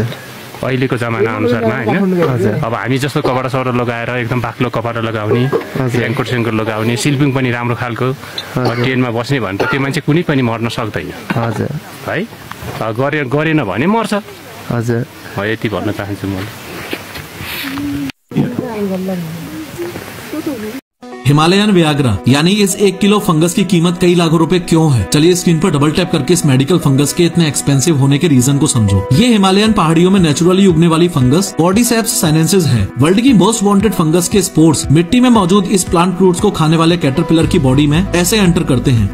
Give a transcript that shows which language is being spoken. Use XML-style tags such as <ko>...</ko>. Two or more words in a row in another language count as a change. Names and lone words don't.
<ne>अहिलेको जमाना अनुसारमा होइन अब हामी जस्तो कपडा सपडा लगाएर एकदम बाक्लो कपडा लगाउने ऱ्याङ्कोट सेङ्कोट लगाउने सिल्पिङ पनि राम्रो खालको ट्रेनमा बस्ने भने त त्यो मान्छे कुनै पनि मर्न सक्दैन हजुर है गरेन भने मर्छ हजुर यति भन्न चाहन्छु मैले</ne> <en>Himalayan Viagra</en> <hi>यानी इस 1 किलो फंगस की कीमत कई लाखों रुपए क्यों है? चलिए स्क्रीन पर</hi> <en>double tap</en> <hi>करके इस</hi> <en>medical fungus</en> <hi>के इतने एक्सपेंसिव होने के रीजन को समझो। ये हिमालयन पहाड़ियों में नेचुरली उगने वाली फंगस कॉर्डिसेप्स साइनेंसिस है। वर्ल्ड की</hi> <en>most wanted fungus</en> <hi>के स्पोर्स मिट्टी में मौजूद इस</hi> <en>plant fruits</en> <hi>को खाने वाले कैटरपिलर की बॉडी में ऐसे एंटर करते हैं।</hi>